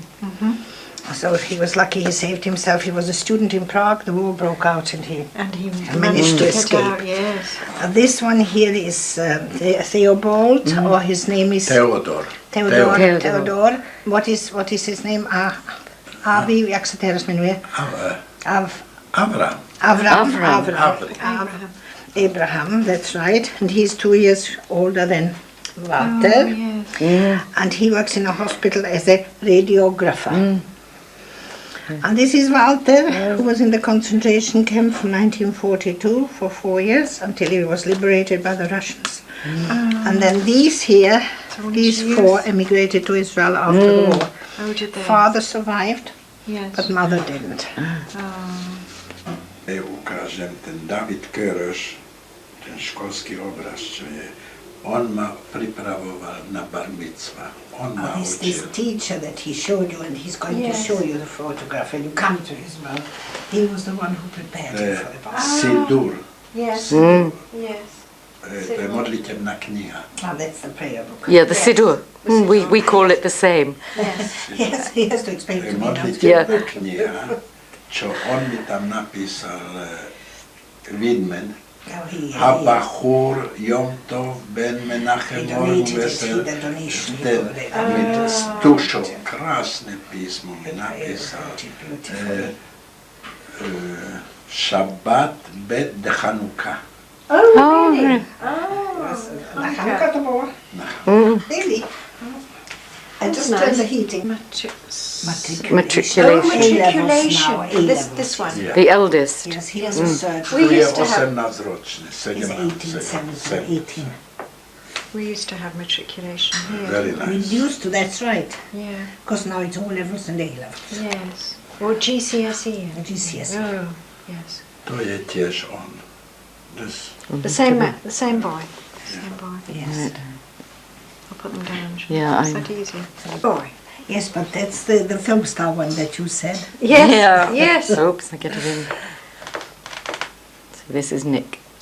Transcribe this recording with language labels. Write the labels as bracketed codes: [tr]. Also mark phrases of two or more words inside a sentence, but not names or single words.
[en] So he was lucky he saved himself. He was a student in Prague, the war broke out and he managed to get escape. out, yes. This one here is Theobald, or his name is Theodor. Theodor. What is his name? Avi, [cs] jak se teraz jmenuje? [en] Abraham, that's right. And he's 2 years older than Walter. Oh, yes. And he works in a hospital as a radiographer. And this is Walter, who was in the concentration camp from 1942 for 4 years until he was liberated by the Russians. And then these here, these four emigrated to Israel after the war. Oh, did they? Father survived, Yes. but mother didn't. [sk] Ja ukážem ten David Köröš, ten školský obraz, čo je. On ma pripravoval na [he] bar mitzva. [sk] On ma [en] This [sk] učil. [en] teacher that he showed you, and he's going to show you the photograph when you come to Israel, he was the one who prepared you for the bar. Sidur. Yes. Yes. [sk] To je modlitebná kniha. [en] Oh, that's the prayer book. Yeah, the Siddur. We call it the same. Yes, he has to explain [sk] To je [en] to me now. [sk] modlitebná kniha. čo on mi tam napísal Widman, [en] No, he [he] Habachur Yom Tov Ben Menachem [en] he Morganbesser, donation. [sk] ten mi s dušou krásne písmo mi napísal. [he] Shabbat Bet de Chanukah. [en] Oh, really? [sk] Na Chanukah to było? Really? [en] I just turned the heating. Matriculation. Matriculation. This one. Yeah. The eldest. Yes, he has a surgery. We [sk] Tu je [en] used to have [sk] 18-ročný, [en] He's 17. 18. we used to have matriculation here. Very We nice. used to, that's right. Yeah. Because now it's all levels and A levels. Yes. Or GCSE. GCSE. Oh, yes. [sk] To je tiež on. [en] The same boy. The same boy. Yes. I'll put them down. Yeah, Is that easy? Boy. Yes, but that's the film star one that you said. Yes. Yeah. Yes. Oops, I get it in. So this is Nick.